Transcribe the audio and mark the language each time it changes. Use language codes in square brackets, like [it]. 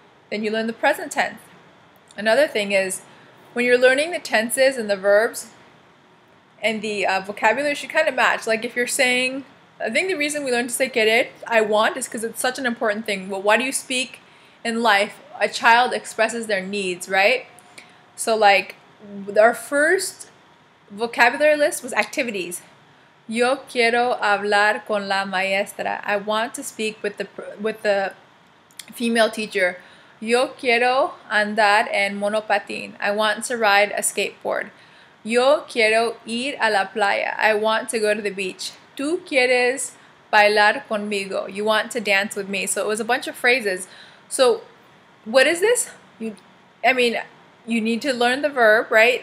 [en] Then you learn the present tense. Another thing is, when you're learning the tenses and the verbs and the vocabulary should kind of match. Like if you're saying, I think the reason we learn to say querer, I want, is because it's such an important thing. Well, why do you speak in life? A child expresses their needs, right? So like our first vocabulary list was activities. [es] Yo quiero hablar con la maestra. [en] I want to speak with the female teacher. [es] Yo quiero andar en monopatín. [en] I want to ride a skateboard. [es] Yo quiero ir a la playa. [en] I want to go to the beach. [es] Tú quieres bailar conmigo. [en] You want to dance with me. So it was a bunch of phrases. So what is this? You need to learn the verb, right?